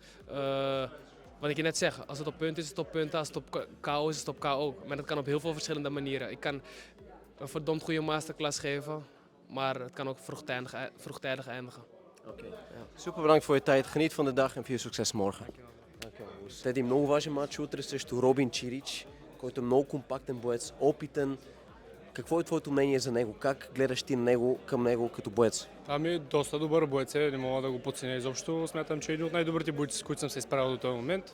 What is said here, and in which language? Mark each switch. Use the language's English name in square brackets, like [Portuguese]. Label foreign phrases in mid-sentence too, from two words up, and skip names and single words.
[Dutch] Wat ik je net zeg, als het op punten is, is het op punten. Als het op KO is, is het op KO. Maar dat kan op heel veel verschillende manieren. Ik kan een verdomd goede masterclass geven, maar het kan ook vroegtijdig eindigen. Oké. Super bedankt voor je tijd. Geniet van de dag en veel succes morgen. [Bulgarian] След много важен матч утре срещу Робин Чирич, който е много компактен боец, опитен. Какво е твоето мнение за него? Как гледаш ти към него като боец? Ами, доста добър боец е, не мога да го подценя изобщо. Смятам, че е един от най-добрите бойци, с които съм се изправил до този момент.